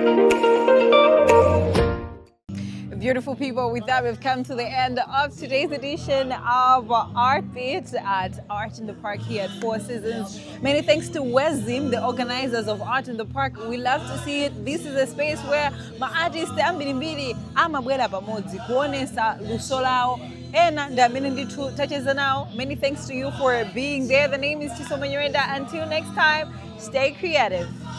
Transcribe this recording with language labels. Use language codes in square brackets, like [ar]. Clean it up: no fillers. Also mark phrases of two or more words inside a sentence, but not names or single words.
[en] Beautiful people, with that we've come to the end of today's edition of Art Beat at Art in the Park here at Four Seasons. Many thanks to Wezim, the organizers of Art in the Park. We love to see it. This is a space where [ny] ma-artists ambirimbiri amabwera pamodzi kuonesa luso lao ena ndi amene ndithu tacheza nawo. [en] Many thanks to you for being there. The name is Chisomo Nyirenda. Until next time, stay creative.